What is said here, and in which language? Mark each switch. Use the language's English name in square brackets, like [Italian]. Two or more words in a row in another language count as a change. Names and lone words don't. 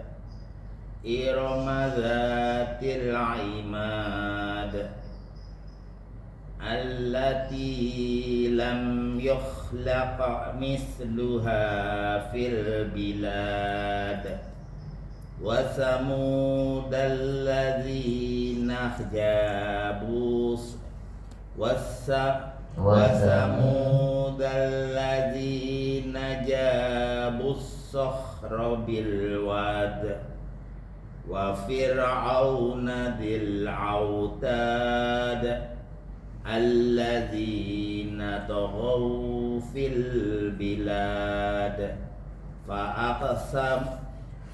[Arabic] إرم ذات العماد التي لم يخلق مثلها في البلاد وثمود الذين جابوا وَثَمُودَ الَّذِينَ جَابُوا الصَّخْرَ بِالْوَادِ وَفِرْعَوْنَ ذِي الْأَوْتَادِ الَّذِينَ طَغَوْا فِي الْبِلَادِ